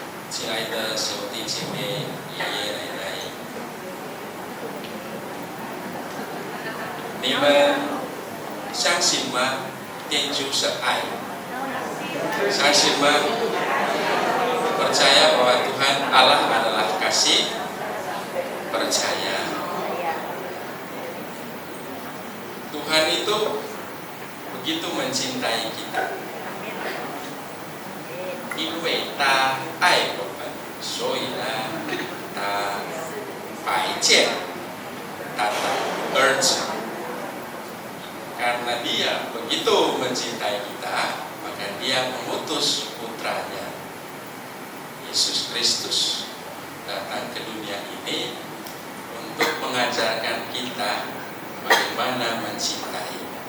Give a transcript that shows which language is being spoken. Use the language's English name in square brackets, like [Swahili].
[Chinese] 亲爱的兄弟姐妹、爷爷奶奶，你们相信吗？天主是爱，相信吗？ [Indonesian] Percaya bahwa Tuhan Allah adalah kasih? Percaya. Tuhan itu begitu mencintai kita. [Chinese] 因为他爱我们，所以呢，他摆荐他的儿子。 [Indonesian] Karena dia begitu mencintai kita, maka dia mengutus putranya Yesus Kristus datang ke dunia ini untuk mengajarkan kita bagaimana mencintai,